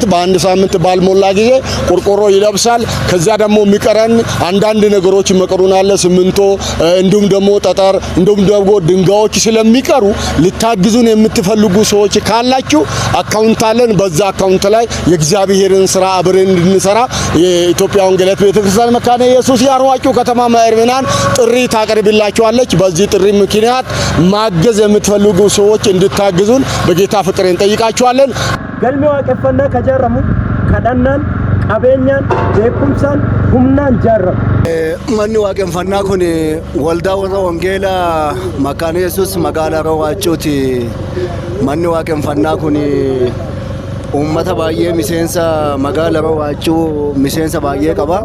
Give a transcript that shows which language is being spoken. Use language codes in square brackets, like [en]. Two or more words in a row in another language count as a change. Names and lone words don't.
[am] በአንድ ሳምንት ባልሞላ ጊዜ ቆርቆሮ ይለብሳል። ከዛ ደግሞ የሚቀረን አንዳንድ ነገሮች መቀሩናል፣ ሲሚንቶ እንዲሁም ደግሞ ጠጠር እንዲሁም ደግሞ ድንጋዮች ስለሚቀሩ ልታግዙን የምትፈልጉ ሰዎች ካላችሁ አካውንት አለን። በዛ አካውንት ላይ የእግዚአብሔርን ስራ አብረን እንድንሰራ የኢትዮጵያ ወንጌላዊት ቤተክርስቲያን መካነ ኢየሱስ የሀሮ ዋጭው ከተማ ምእመናን ጥሪ ታቀርብላችኋለች። በዚህ ጥሪ ምክንያት ማገዝ የምትፈልጉ ሰዎች እንድታግዙን በጌታ ፍቅር እንጠይቃችኋለን። [om] galmi waaqeffannaa kajaaramu kadhannaan qabeenyaan beekumsaan humnaan ijaaramu. manni waaqeffannaa kun waldaa warra wangeelaa Makkaana Yesuus magaalaa Haroo Waacuuti. manni waaqeffannaa kun ummata baay'ee miseensa magaalaa Haroo Waacuu miseensa baay'ee qaba.